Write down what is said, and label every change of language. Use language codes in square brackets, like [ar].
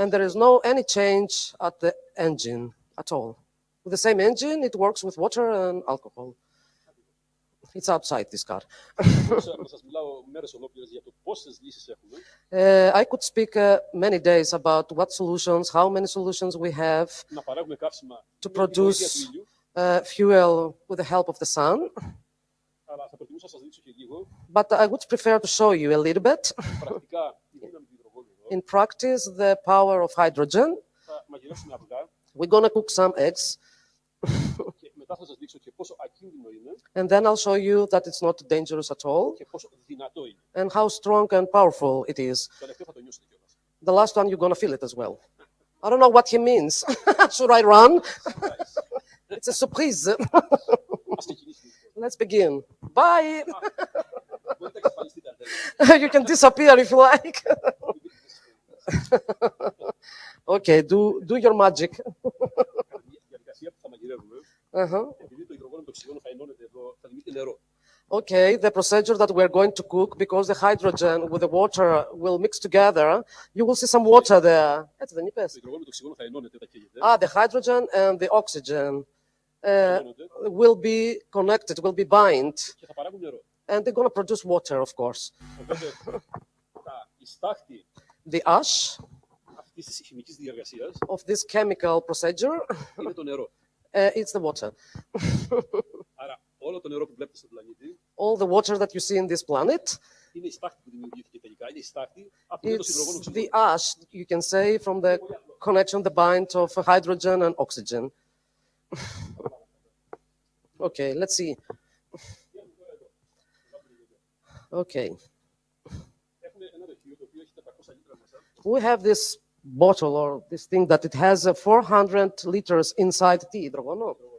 [en] And there is no any change at the engine at all. With the same engine, it works with water and alcohol. It's outside this car. [el] Μπορούσα να σας μιλάω μέρες ολόκληρες για το πόσες λύσεις έχουμε. [en] I could speak many days about what solutions, how many solutions we have [el] Να παράγουμε καύσιμα [en] to [el] με τη βοήθεια του [en] produce [el] ήλιου, [en] fuel with the help of the sun. [el] αλλά θα προτιμούσα να σας δείξω και λίγο [en] But I would prefer to show you a little bit. [el] πρακτικά τη δύναμη του υδρογόνου εδώ. [en] In practice, the power of hydrogen. [el] Θα μαγειρεύσουμε αυγά [en] We're going to cook some eggs, [el] και μετά θα σας δείξω και πόσο ακίνδυνο είναι [en] and then I'll show you that it's not dangerous at all, [el] και πόσο δυνατό είναι. [en] and how strong and powerful it is. [el] Το τελευταίο θα το νιώσετε κιόλας. [en] The last one, you're going to feel it as well. I don't know what he means. Should I run? It's a surprise. [el] Ας ξεκινήσουμε. [en] Let's begin. Bye. [el] Μπορείτε να εξαφανιστείτε αν θέλετε. [en] You can disappear if you like. Okay, do your magic. [el] Η διαδικασία που θα μαγειρεύουμε, Uh-huh. επειδή το υδρογόνο με το οξυγόνο θα ενώνεται εδώ, θα δημιουργείται νερό. [en] Okay, the procedure that we're going to cook, because the hydrogen with the water will mix together, you will see some water there. [el] Έτσι δεν είπες? Το υδρογόνο με το οξυγόνο θα ενώνεται, θα καίγεται. [en] The hydrogen and the oxygen [el] ενώνονται [en] will be connected, will be bind, [el] και θα παράγουν νερό. [en] and they're going to produce water, of course. [el] Οπότε η στάχτη [en] The ash [el] αυτής της χημικής διεργασίας [en] of this chemical procedure, [el] είναι το νερό. [en] it's the water. [el] Άρα όλο το νερό που βλέπετε στον πλανήτη [en] All the water that you see in this planet, [el] είναι η στάχτη που δημιουργήθηκε τελικά. Είναι η στάχτη από το υδρογόνο [en] it's the [el] οξυγόνο. [en] ash, you can say, from the connection, the bind of hydrogen and oxygen. Okay, let's see. Okay, [el] Έχουμε ένα δοχείο το οποίο έχει 400 λίτρα μέσα. [en] we have this bottle or this thing that it has 400 liters inside the υδρογονο.